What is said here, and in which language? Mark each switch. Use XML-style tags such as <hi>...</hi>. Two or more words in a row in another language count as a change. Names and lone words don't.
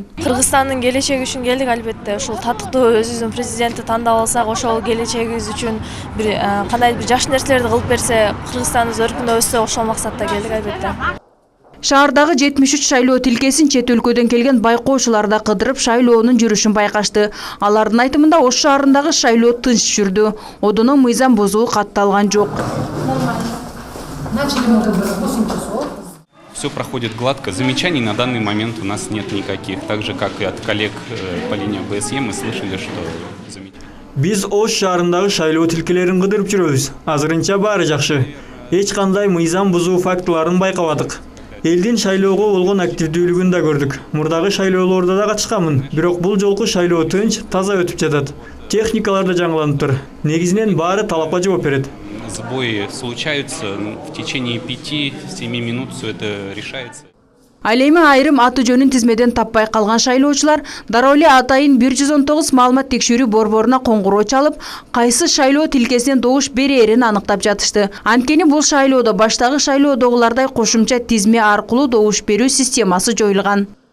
<ky>Кыргызстандын келечеги үчүн келдик албетте. Ушул татыктуу өзүбүздүн президентти тандап алсак, ошол келечегибиз үчүн бир кандайдыр бир жакшы нерселерди кылып берсе, Кыргызстандыбыз өркүндөп өссө, ошол максатта келдик албетте. Шаардагы 73 шайлоо тилкесин чет өлкөдөн келген байкоочулар да кыдырып шайлоонун жүрүшүн байкашты. Алардын айтымында Ош шаарындагы шайлоо тынч жүрдү. Одоно мыйзам бузуу катталган жок.</ky> <ru>Все проходит гладко. Замечаний на данный момент у нас нет никаких. Так же, как и от коллег по линии БСЕ, мы слышали, что замечания.</ru> <ky>Биз Ош шаарындагы шайлоо тилкелерин кыдырып жүрөбүз. Азырынча баары жакшы. Эч кандай мыйзам бузуу фактыларын байкабадык. Элдин шайлоого болгон активдүүлүгүн да көрдүк. Мурдагы шайлоолордо да катышканмын, бирок бул жолку шайлоо тынч, таза өтүп жатат. Техникалар да жаңыланып тур. Негизинен баары талапка жооп берет.</ky> <ru>Сбои случаются, в течение 5-7 минут все это решается.</ru> <ky>Ал эми айрым аты жөнүн тизмеден таппай калган шайлоочулар дароо эле атайын 119 маалымат текшерүү борборуна коңгуроо чалып, кайсы шайлоо тилкесинен добуш берээрин аныктап жатышты. Анткени бул шайлоодо баштагы шайлоодогулардай кошумча тизме аркылуу добуш берүү системасы жоюлган.</ky>